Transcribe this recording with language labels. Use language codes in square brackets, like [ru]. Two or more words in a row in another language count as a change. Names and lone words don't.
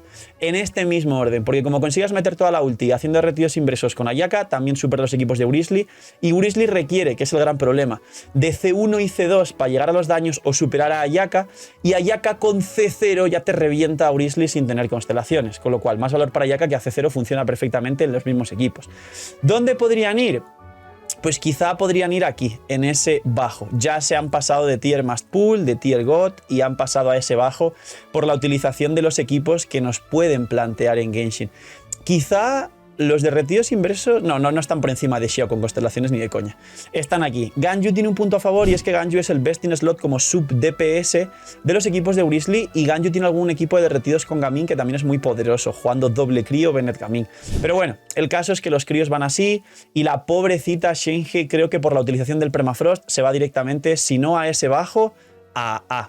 [es] En este mismo orden, porque como consigas meter toda la ulti haciendo derretidos inversos con Ayaka, también supera los equipos de Wrisley, y Wrisley requiere, que es el gran problema, de C1 y C2 para llegar a los daños o superar a Ayaka, y Ayaka con C0 ya te revienta a Wrisley sin tener constelaciones, con lo cual más valor para Ayaka, que a C0 funciona perfectamente en los mismos equipos. ¿Dónde podrían ir? Pues quizá podrían ir aquí, en ese bajo. Ya se han pasado de [en] tier must pull, [es] de [en] tier god, [es] y han pasado a ese bajo por la utilización de los equipos que nos pueden plantear en Genshin. Quizá los derretidos inversos no están por encima de Xiao con constelaciones ni de coña. Están aquí. Ganyu tiene un punto a favor y es que Ganyu es el [en] best in slot [es] como [en] sub DPS [es] de los equipos de Grizzly y Ganyu tiene algún equipo de derretidos con Gaming que también es muy poderoso, jugando doble crío Bennett Gaming. Pero bueno, el caso es que los críos van así y la pobrecita Shenhe creo que por la utilización del permafrost se va directamente, si no a ese bajo, a A.